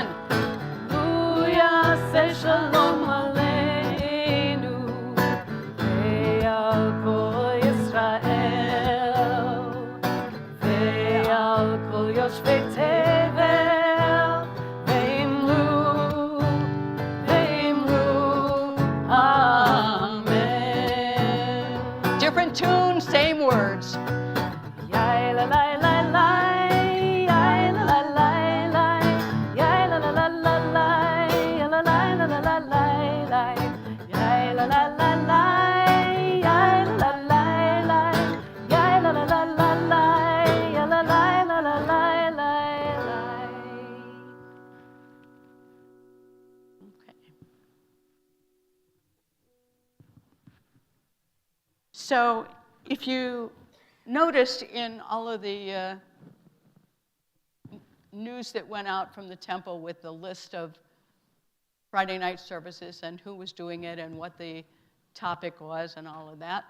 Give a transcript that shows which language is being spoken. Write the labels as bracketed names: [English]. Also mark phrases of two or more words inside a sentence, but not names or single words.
[Hebrew] הוא יעשה שלום עלינו ועל כל ישראל ועל כל יושבי תבל, ואמרו אמן. [English] Different tune, same words. Yai la la la la, yai la la la la, yai la la la la la, yai la la la la la, yai la la la la, yai la la la la, yai la la la la la, yai la la la la la. Okay. So if you noticed in all of the news that went out from the temple with the list of Friday night services and who was doing it and what the topic was and all of that.